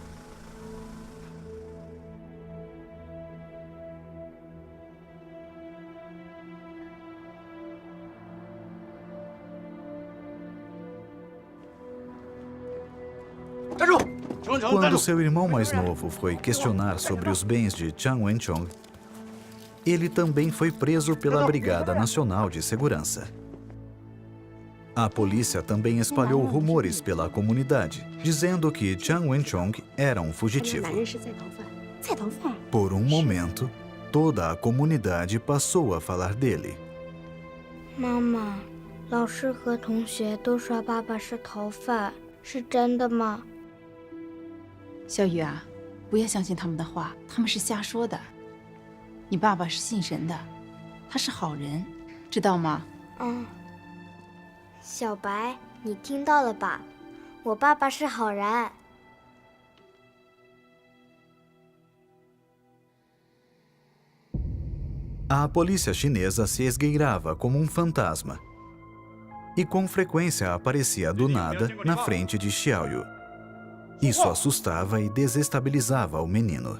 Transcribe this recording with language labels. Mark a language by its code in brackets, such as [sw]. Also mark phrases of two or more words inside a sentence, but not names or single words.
[pt] Quando seu irmão mais novo foi questionar sobre os bens de Jiang Wenchong, ele também foi preso pela Brigada Nacional de Segurança. A polícia também espalhou rumores pela comunidade, dizendo que Jiang Wenchong era um fugitivo. Por um momento, toda a comunidade passou a falar dele. [zh] 妈妈，老师和同学都说爸爸是逃犯，是真的吗？小雨啊，不要相信他们的话，他们是瞎说的。你爸爸是信神的，他是好人，知道吗？嗯。小白，你听到了吧？我爸爸是好人。 [pt] A polícia chinesa se esgueirava como um fantasma e com frequência aparecia do nada na frente de Xiaoyu. Isso assustava e desestabilizava o menino.